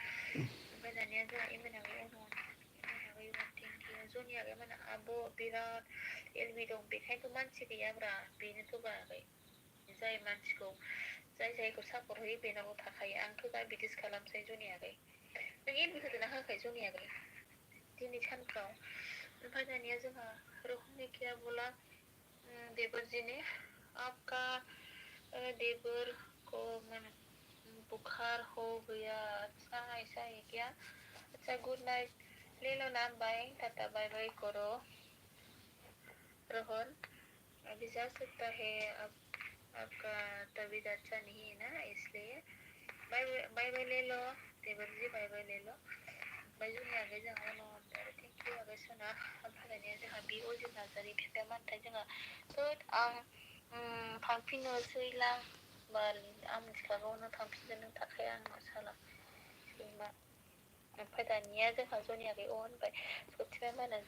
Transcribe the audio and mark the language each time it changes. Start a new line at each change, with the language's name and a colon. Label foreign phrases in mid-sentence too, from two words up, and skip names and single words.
Bodo: ओमफ्राय दानिया जोंहा इमेनाबो थेंकिउ जनियाबो माने आब' बिराद एलबि दं बेखायनोथ' मानसि गैयाब्रा बेनोथ' बागै जाय मानसिखौ जायखौ सापर्ट होयो बेनावल' थाखायो आंथ' दा बिदिसो खालामसै जनियागै नों एलबि होदोंना होआखै जनियागै दिनै सानफ्राव ओमफ्राय दानिया जोंहा
Hindi: रोहन ने क्या बोला देवर जी ने आपका देवर को बुखार हो गया अच्छा ऐसा है क्या अच्छा
English: good night
Hindi: ले लो ना बाय टाटा बाय बाय करो रोहन अभी जा सकता है आपका तबीयत अच्छा नहीं है ना इसलिए बाय बाय ले लो देवर जी बाय बाय ले लो ओमफ्राय
Bodo: जोंनि आगै जोंहा उनाव
English: thank you
Bodo: आगै सना ओमफ्राय दानिया जोंहा बि अजित नार्जारि बिफाया मानोथाय जोंहा थोद आं थांफिननोसैलां बाल आं मिथिखागौ नों थांफिनगोन नों थाखाया आंनाव साला सैमा ओमफ्राय दानिया जोंहा जनियागै अ होनबाय सथिमाया मा होनो